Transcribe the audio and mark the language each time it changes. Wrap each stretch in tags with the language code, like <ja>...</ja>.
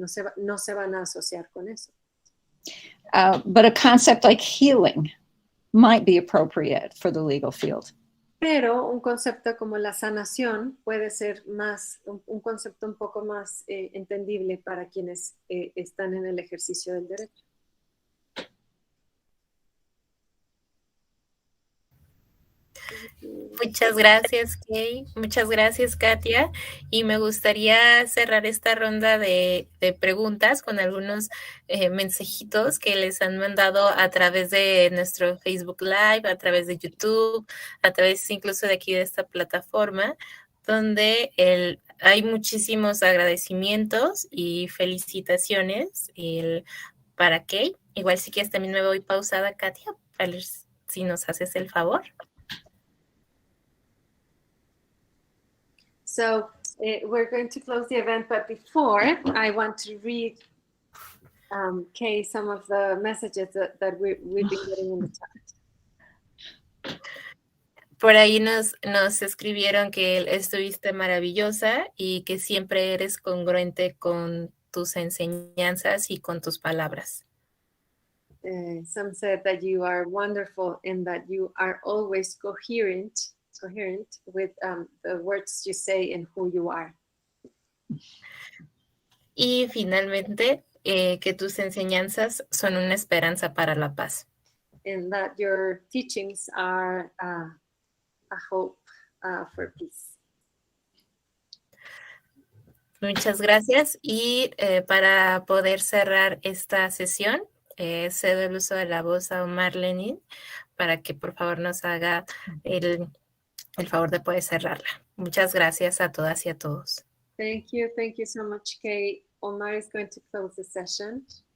<es>No se van a asociar con eso.</es> <en>But a concept like healing might be appropriate for the legal field.</en> <es>Pero un concepto como la sanación puede ser un concepto un poco más entendible para quienes están en el ejercicio del derecho. Muchas gracias, Kay. Muchas gracias, Katia. Y me gustaría cerrar esta ronda de preguntas con algunos mensajitos que les han mandado a través de nuestro Facebook Live, a través de YouTube, a través incluso de aquí de esta plataforma, donde hay muchísimos agradecimientos y felicitaciones para Kay. Igual si quieres también me voy pausada, Katia, para ver si nos haces el favor.</es> <en>So we're going to close the event, but before, I want to read, Kay, some of the messages that we've been getting in the chat.</en> <es>Por ahí nos escribieron que estuviste maravillosa y que siempre eres congruente con tus enseñanzas y con tus palabras.</es> <en>Some said that you are wonderful and that you are always coherent coherent with the words you say and who you are.</en> <es>Y finalmente, que tus enseñanzas son una esperanza para la paz.</es> <en>And that your teachings are a hope for peace.</en> <es>Muchas gracias. Y para poder cerrar esta sesión, cedo el uso de la voz a Omar Lenin para que por favor nos haga el favor de poder cerrarla. Muchas gracias a todas y a todos.</es> <en>Thank you so much, Kay. Omar is going to close the session.</en>